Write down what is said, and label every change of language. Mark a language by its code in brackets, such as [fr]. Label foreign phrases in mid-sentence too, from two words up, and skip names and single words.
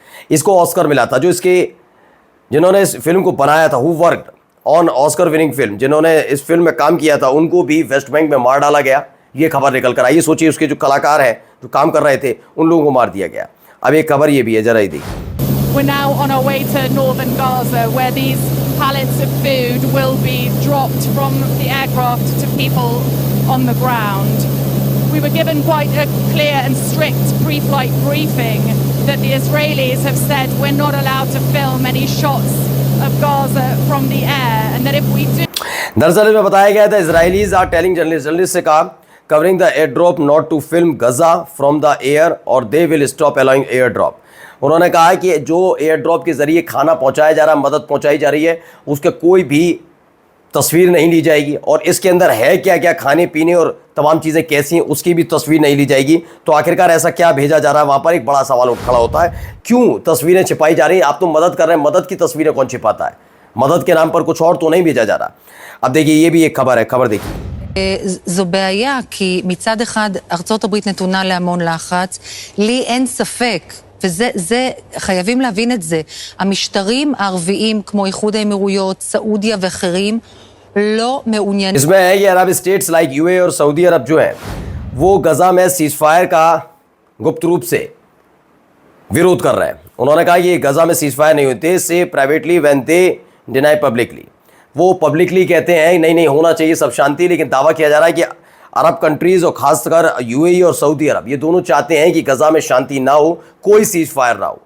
[hi] इसको ऑस्कर मिला था। जो इसके जिन्होंने इस फिल्म को बनाया था, [en] who worked on Oscar winning film, [hi] जिन्होंने इस फिल्म में काम किया था, उनको भी वेस्ट बैंक में मार डाला गया। ये खबर निकल कर आई। ये सोचिए, उसके जो कलाकार हैं जो काम कर रहे थे, उन लोगों को मार दिया गया। अब एक खबर ये भी है, जरा ये देखिए। [en] We're now on our way to northern Gaza, where these pallets of food will be dropped from the aircraft to people on the ground. We were given quite a clear and strict pre-flight briefing that the Israelis have said we're not allowed to film any shots of Gaza from the air, and that if we do. [hi] दरअसल इसमें बताया गया था, [en] Israelis are telling journalists [hi] से कहा [en] covering the air drop not to film Gaza from the air and they will stop allowing air drop. [hi] उन्होंने कहा कि जो एयर ड्रॉप के जरिए खाना पहुंचाया जा रहा है, मदद पहुंचाई जा रही है, उसके कोई भी तस्वीर नहीं ली जाएगी और इसके अंदर है क्या क्या, खाने पीने और तमाम चीज़ें कैसी हैं, उसकी भी तस्वीर नहीं ली जाएगी। तो आखिरकार ऐसा क्या भेजा जा रहा है? वहाँ पर एक बड़ा सवाल उठ खड़ा होता है, क्यों तस्वीरें छिपाई जा रही हैं? आप तो मदद कर रहे हैं, मदद की तस्वीरें कौन छिपाता है? मदद के नाम पर कुछ और तो नहीं भेजा जा रहा। अब देखिए, ये भी एक खबर है, खबर देखिए। [he] זו בעיה, כי מצד אחד ארצות הברית נתונה להמון לחץ, לי אין ספק, וזה, חייבים להבין את זה, המשטרים הערביים כמו איחוד האמירויות, סעודיה ואחרים, לא מעוניינים. [hi] इसमें है कि [en] Arab states like UAE [hi] और सऊदी अरब जो है वो गजा में सीजफायर का गुप्त रूप से विरोध कर रहे हैं। उन्होंने कहा कि गजा में सीजफायर नहीं होते, [en] say privately when they deny publicly. [hi] वो पब्लिकली कहते हैं नहीं नहीं होना चाहिए सब शांति, लेकिन दावा किया जा रहा है कि [en] Arab countries [hi] और ख़ासकर यूएई और सऊदी अरब ये दोनों चाहते हैं कि गजा में शांति ना हो, कोई सीज फायर ना हो।